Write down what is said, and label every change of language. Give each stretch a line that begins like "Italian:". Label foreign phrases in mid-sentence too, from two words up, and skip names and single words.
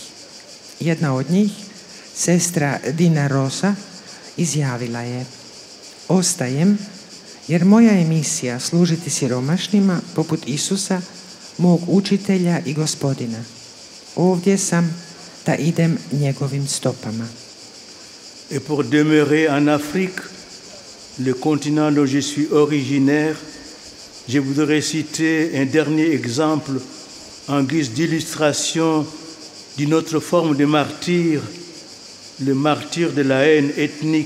Croatian: Jedna od njih, sestra Dina Rosa, izjavila je: ostajem jer moja je misija služiti siromašnima poput Isusa, mog učitelja i gospodina. Ovdje sam da idem njegovim stopama.
French: Et pour demeurer en Afrique, le continent dont je suis originaire, je voudrais citer un dernier exemple en guise d'illustration d'une autre forme de martyr, le martyr de la haine ethnique.